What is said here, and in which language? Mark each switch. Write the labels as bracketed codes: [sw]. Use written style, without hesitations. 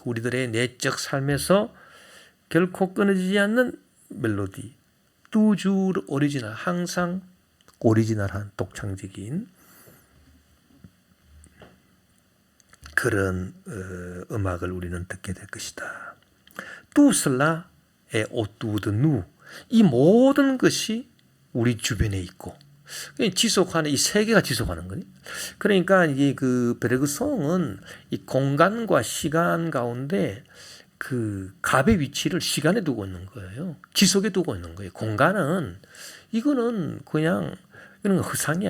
[ko] 우리들의 내적 삶에서 결코 끊어지지 않는 멜로디. toujours 오리지널, 항상 오리지널한 독창적인 그런 음악을 우리는 듣게 될 것이다. [fr] Tout cela est autour de nous. [ko] 이 모든 것이 우리 주변에 있고 지속하는, 이 세계가 지속하는 거니. 그러니까 이게 베르그송은 이 공간과 시간 가운데 갑의 위치를 시간에 두고 있는 거예요. 지속에 두고 있는 거예요. 공간은 이거는 그냥 이런 허상이야.